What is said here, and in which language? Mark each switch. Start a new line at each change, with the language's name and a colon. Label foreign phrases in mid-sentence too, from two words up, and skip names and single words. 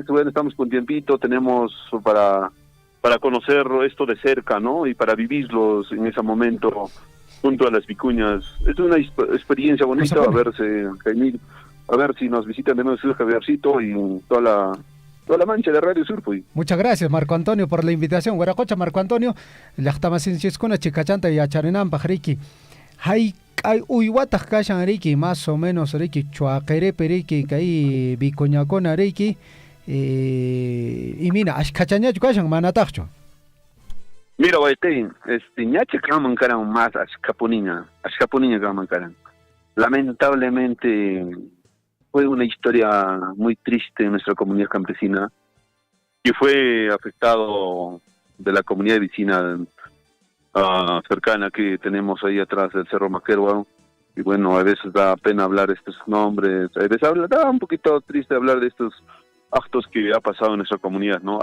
Spanish: Bueno, estamos con tiempito, tenemos para conocer esto de cerca, ¿no? Y para vivirlos en ese momento junto a las vicuñas. Es una experiencia bonita. A ver si nos visitan de nuevo Javiercito y toda la mancha de Radio Surfui. Muchas gracias, Marco Antonio, por la invitación.
Quechua: Guaracocha, Marco Antonio, llaqtamasinchikuna chikachanta yacharinanpaq riki. Hay uywataj kashan riki,
Spanish: más o menos
Quechua: riki, Chuaquerepi riki, kay vicuñakuna riki,
Spanish: y mira,
Quechua: ashkachañachu kashan manataqchu. Mira, Guaitein, ñache kaman karan más ashkapuniña kaman karan.
Spanish: Lamentablemente fue una historia muy triste en nuestra comunidad campesina, que fue afectado de la comunidad vecina cercana que tenemos ahí atrás del Cerro Maquerua. Y bueno, a veces da pena hablar de estos nombres, a veces da un poquito triste hablar de estos actos que ha pasado en nuestra comunidad, ¿no?